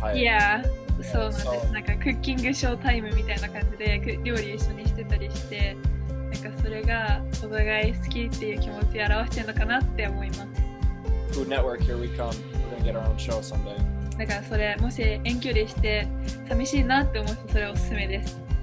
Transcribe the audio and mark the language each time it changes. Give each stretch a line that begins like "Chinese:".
Japanese: Yeah, そうなんかクッキングショータイムみたいな感じで料理一緒にしてたりして、なんかそれがお互い好きっていう気持ちを表してるのかなって思います。
English: Food Network, here we come. We're gonna get our own show someday.
Japanese: だからそれもし遠距離して寂しいなって思うとそれおすすめです。